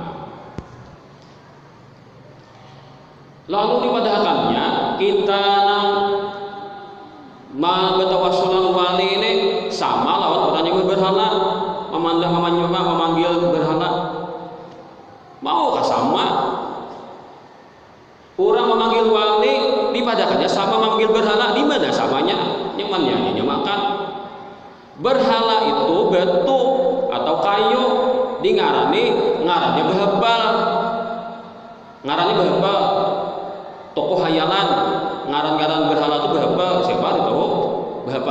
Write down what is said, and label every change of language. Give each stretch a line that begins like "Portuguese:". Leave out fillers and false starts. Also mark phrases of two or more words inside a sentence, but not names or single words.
Indonesian: Lalu dipadahkannya kita bertawassulan wali ini sama lawan orang yang berhala, memanggil berhala. Maukah sama? Orang memanggil wali dipadahkannya sama memanggil berhala, di mana samanya?
Banjar: Nyamannya nyamakan.
Indonesian: Berhala itu batu atau kayu, ngarannya behebal. Tokoh hayalan, ngaran-ngaran berhala itu behebal. Siapa itu? Behebal.